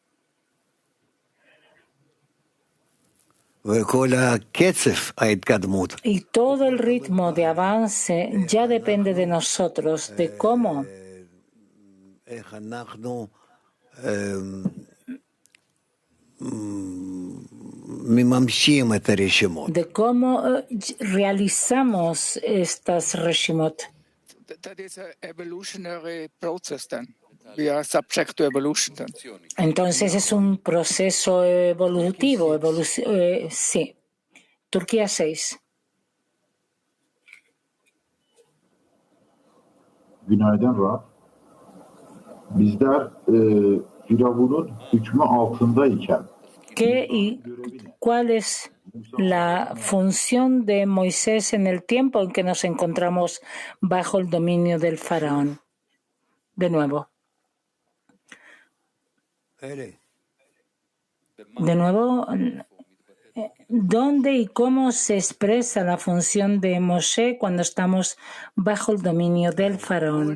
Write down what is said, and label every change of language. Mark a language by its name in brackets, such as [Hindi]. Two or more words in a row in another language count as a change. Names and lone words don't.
[Spanish] Y todo el ritmo de avance ya depende de nosotros, de cómo realizamos estas Reshimot. [English] That is an evolutionary process then. We are subject to evolution then. [Spanish] Entonces es un proceso evolutivo. Sí. Turquía 6. [Turkish] Günaydın Rab. Bizler Firavun'un hükmü altındayken [Spanish] ¿cuál es la función de Moisés en el tiempo en que nos encontramos bajo el dominio del faraón? De nuevo. ¿Dónde y cómo se expresa la función de Moshe cuando estamos bajo el dominio del faraón?